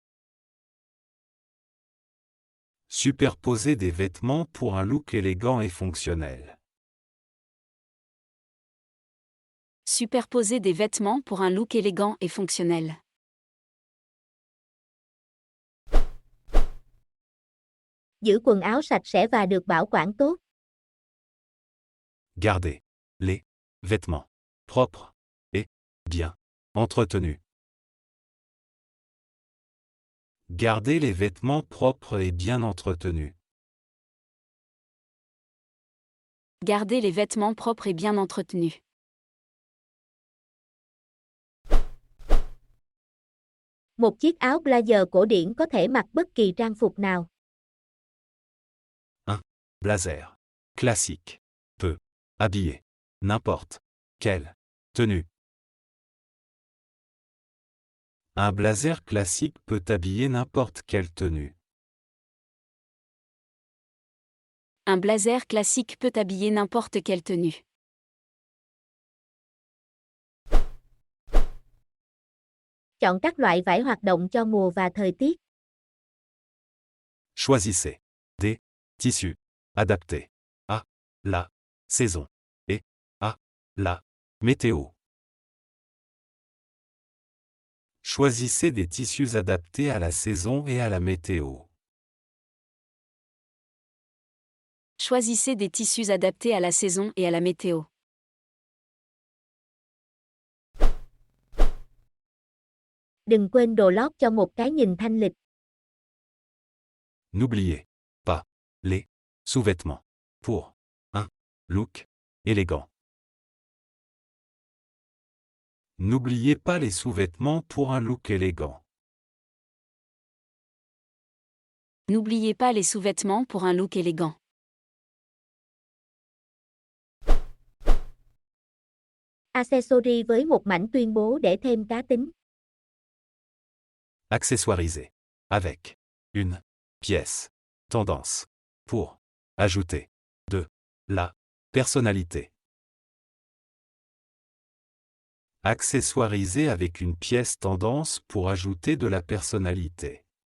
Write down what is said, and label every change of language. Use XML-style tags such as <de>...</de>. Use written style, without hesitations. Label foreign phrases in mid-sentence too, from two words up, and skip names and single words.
<fr>Superposez des vêtements pour un look élégant et fonctionnel. Superposer des vêtements pour un look élégant et fonctionnel.</fr> <vi>Giữ quần áo sạch sẽ và được bảo quản tốt.</vi> <fr>Gardez les vêtements propres et bien entretenus. Gardez les vêtements propres et bien entretenus. Gardez les vêtements propres et bien entretenus.</fr> <vi>Một chiếc áo blazer cổ điển có thể mặc bất kỳ trang phục nào.</vi> <fr>Blazer classique peut habiller n'importe quelle tenue. Un blazer classique peut habiller n'importe quelle tenue. Un blazer classique peut habiller n'importe quelle tenue.</fr> <vi>Chọn các loại vải hoạt động cho mùa và thời tiết.</vi> <fr>Choisissez des tissus adaptés à la saison et à la météo. Choisissez des tissus adaptés à la saison et à la météo. Choisissez des tissus adaptés à la saison et à la météo.</fr> <vi>Đừng quên đồ lót cho một cái nhìn thanh lịch.</vi> <fr>N'oubliez pas les sous-vêtements pour un look élégant. N'oubliez pas les sous-vêtements pour un look élégant. N'oubliez pas les sous-vêtements pour un look élégant.</fr> <vi>Accessory với một mảnh tuyên bố để thêm cá tính.</vi> <fr>Accessoirisez avec une pièce tendance pour ajouter de la personnalité. Accessoirisez avec une pièce tendance pour ajouter de la personnalité.</fr>